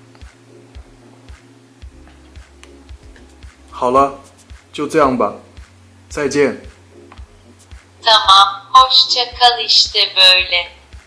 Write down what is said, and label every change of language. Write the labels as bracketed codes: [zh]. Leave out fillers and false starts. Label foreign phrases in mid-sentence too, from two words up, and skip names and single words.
[zh] 好了，就这样吧，再见。 [tr] Tamam, hoşça kal işte böyle.